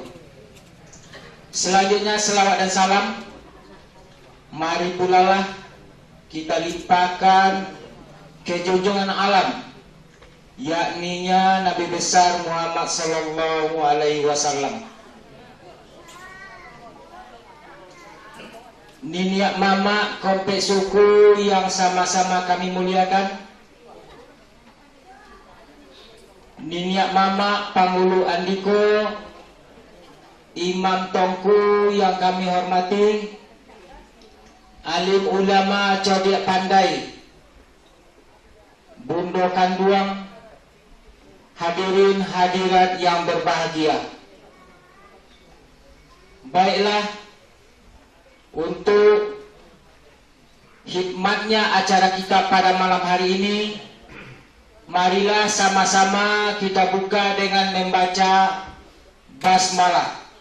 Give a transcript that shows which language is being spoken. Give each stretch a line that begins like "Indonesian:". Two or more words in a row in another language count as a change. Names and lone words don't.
Indonesian: Selanjutnya selawat dan salam mari pula lah kita limpahkan ke junjungan alam, yakninya Nabi besar Muhammad
Arabic: صلى الله عليه وسلم.
Indonesian: Niniak mama komplek suku yang sama-sama kami muliakan, Niniak mama Pangulu Andiko, Imam Tongku yang kami hormati, alim ulama cerdik pandai, Bundo Kanduang, hadirin hadirat yang berbahagia. Baiklah, untuk hikmatnya acara kita pada malam hari ini, marilah sama-sama kita buka dengan membaca basmalah.